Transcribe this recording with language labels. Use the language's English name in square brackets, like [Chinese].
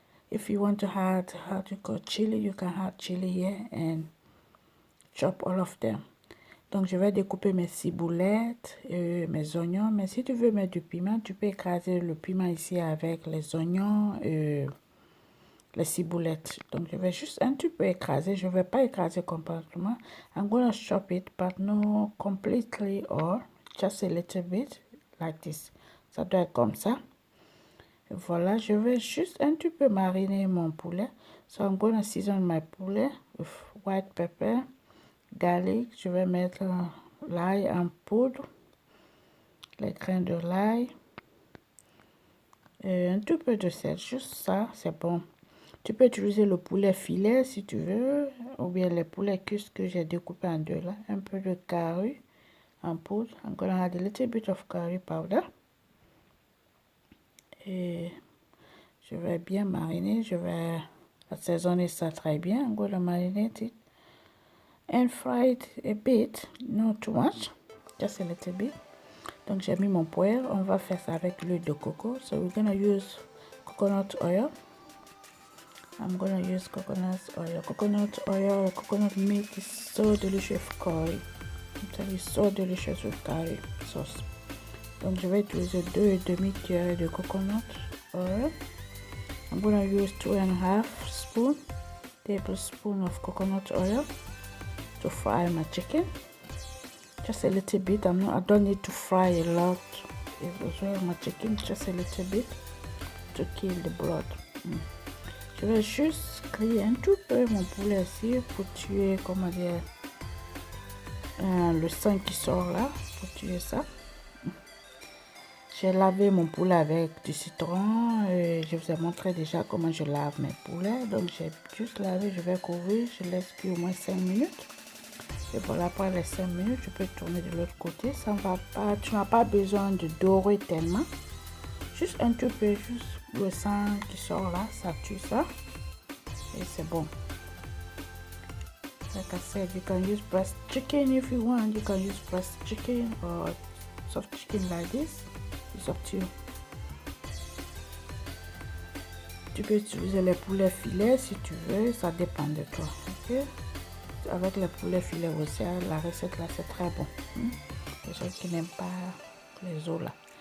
[English] If you want to add chili, you can add chili here and chop all of them. [French] Donc je vais découper mes ciboulettes, mes oignons. Mais si tu veux mettre du piment, tu peux écraser le piment ici avec les oignons, les ciboulettes. Donc je vais juste un petit peu écraser. Je ne vais pas écraser complètement. [English] I'm gonna chop it, but not completely or just a little bit like this. [French] Ça doit être comme ça. Et voilà, je vais juste un petit peu mariner mon poulet. [English] So I'm gonna season my poulet with white pepper, garlic. [French] Je vais mettre l'ail en poudre, les grains de l'ail, un tout peu de sel, juste ça, c'est bon. Tu peux utiliser le poulet filet si tu veux, ou bien les poulets cuits que j'ai découpé en deux là. Un peu de curry en poudre. [English] I'm gonna add a little bit of curry powder. [French] Et je vais bien mariner, je vais assaisonner ça très bien. [English] I'm gonna marinate it and fry it a bit, not too much, just a little bit. [French] Donc j'ai mis mon poêle, on va faire ça avec l'huile de coco. [English] So we're gonna use coconut oil. I'm gonna use coconut oil. Coconut milk is so delicious with curry. I'm telling you, so delicious with curry sauce. [French] Donc je vais utiliser 2,5 cuillères de coconut oil. [English] I'm gonna use 2.5 tablespoons of coconut oil to fry my chicken. Just a little bit. I don't need to fry a lot. As well my chicken, just a little bit to kill the blood. [French] Je vais juste griller un tout peu mon poulet ici pour tuer, comment dire, le sang qui sort là, pour tuer ça. J'ai lavé mon poulet avec du citron. Je vous ai montré déjà comment je lave mes poulets. Donc j'ai juste lavé, je vais couvrir, je laisse cuire au moins 5 minutes. Et voilà, après les 5 minutes, je peux tourner de l'autre côté. Ça ne va pas, tu n'as pas besoin de dorer tellement. Juste un tout peu, juste le sang qui sort là, ça tue ça. Et c'est bon. [English] Like I said, you can use breast chicken if you want. You can use breast chicken or soft chicken like this. It's up to you. [French] Tu peux utiliser les poulets filets si tu veux, ça dépend de toi. Ok? Avec les poulets filets aussi, la recette là c'est très bon. Les gens qui n'aiment pas les os là.